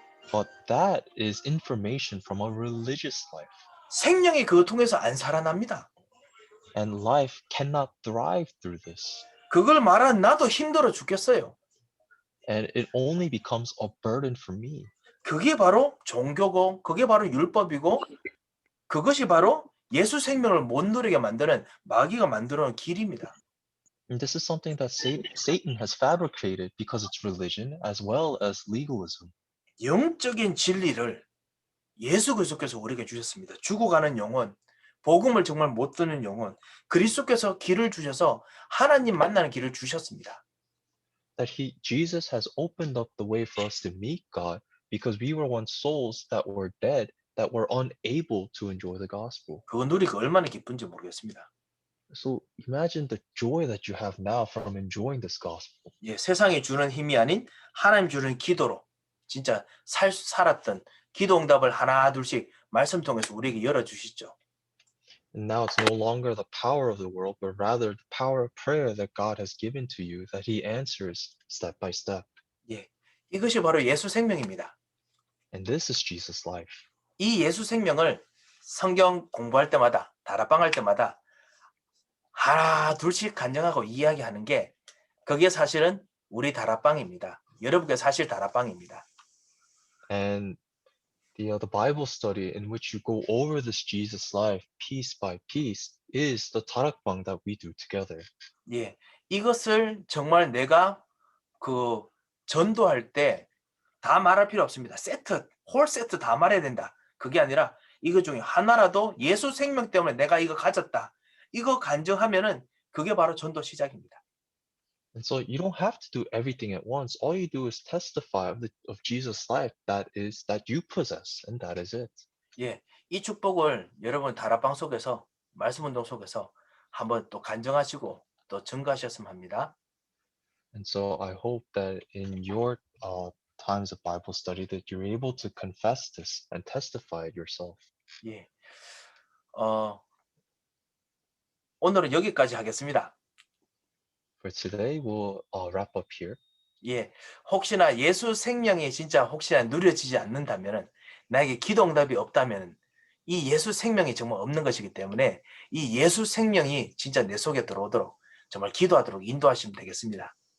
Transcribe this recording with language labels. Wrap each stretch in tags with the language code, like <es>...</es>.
<en>But that is information from a religious life.</en> <ko>생명이 그거 통해서 안 살아납니다.</ko> <en>And life cannot thrive through this.</en> <ko>그걸 말한 나도 힘들어 죽겠어요.</ko> <en>And it only becomes a burden for me.</en> <ko>그게 바로 종교고 그게 바로 율법이고 그것이 바로 예수 생명을 못 누리게 만드는 마귀가 만들어 놓은 길입니다.</ko> <en>And this is something that Satan has fabricated because it's religion as well as legalism.</en> <ko>영적인 진리를 예수 그리스도께서 우리에게 주셨습니다. 죽어가는 영혼, 복음을 정말 못 듣는 영혼, 그리스도께서 길을 주셔서 하나님 만나는 길을 주셨습니다.</ko> <en>That Jesus has opened up the way for us to meet God because we were once souls that were dead, that were unable to enjoy the gospel.</en> <ko>그거 누리기 얼마나 기쁜지 모르겠습니다.</ko> <en>So imagine the joy that you have now from enjoying this gospel.</en> <ko>예, 세상이 주는 힘이 아닌 하나님 주는 기도로 진짜 살았던 기도 응답을 하나 둘씩 말씀 통해서 우리에게 열어주시죠.</ko> <en>And now it's no longer the power of the world, but rather the power of prayer that God has given to you, that He answers step by step.</en> <ko>예, 이것이 바로 예수 생명입니다.</ko> <en>And this is Jesus' life.</en> <ko>이 예수 생명을 성경 공부할 때마다 다락방 할 때마다 하나 둘씩 간증하고 이야기하는 게 그게 사실은 우리 다락방입니다. 여러분께 사실 다락방입니다.</ko> <en>And the Bible study in which you go over this Jesus life piece by piece is the tarakbang that we do together.</en> <ko>예, 이것을 정말 내가 그 전도할 때 다 말할 필요 없습니다. 홀 세트 다 말해야 된다. 그게 아니라 이거 중에 하나라도 예수 생명 때문에 내가 이거 가졌다. 이거 간증하면은 그게 바로 전도 시작입니다.</ko> <en>And so you don't have to do everything at once. All you do is testify of Jesus' life that you possess, and that is it.</en> <ko>예, 이 축복을 여러분 다락방 속에서 말씀 운동 속에서 한번 또 간증하시고 또 증거하셨으면 합니다.</ko> <en>And so I hope that in your times of Bible study that you're able to confess this and testify it yourself.</en> <ko>예, 오늘은 여기까지 하겠습니다.</ko> <en>For today, we'll wrap up here.</en> <ko>예, 혹시나 예수 생명이 진짜 혹시나 누려지지 않는다면은 나에게 기도 응답이 없다면 이 예수 생명이 정말 없는 것이기 때문에 이 예수 생명이 진짜 내 속에 들어오도록 정말 기도하도록 인도하시면 되겠습니다.</ko>